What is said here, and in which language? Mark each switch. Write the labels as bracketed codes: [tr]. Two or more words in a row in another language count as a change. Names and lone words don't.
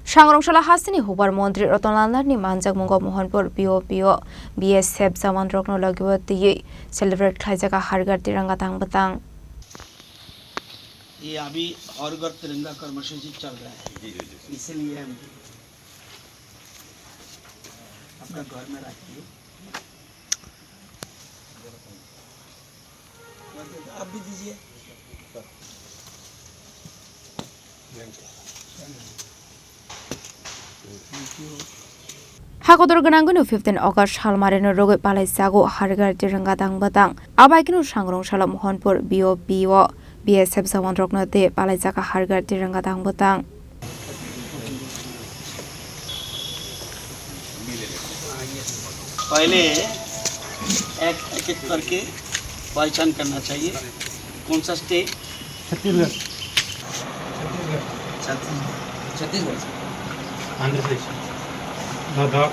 [trp] Sangrongsalo hasini Hukber Mantri Rotonlandani Manjakmungo Mohanpur BOP BSF Zaman Rokno Lagwati celebrate Khlaijakha Ghar Tiranga tang batang. [hi] ये अभी और घर तिरंगा कर्मसूची चल रहा है, इसलिए हम अपना घर में रखिए। आप भी दीजिए। [trp] Hakodor ganangunu 15 August halmareno rogo Khlaijakha Ghar Tiranga tang batang. Abaikinu Sangrongsalo Mohanpur BOP BSF Zaman Rokno te Khlaijakha Ghar Tiranga tang batang. [hi] पहले एक एक करके पहचान करना चाहिए। कौन सा स्टेट? छत्तीसगढ़। आंध्र प्रदेश, लद्दाख,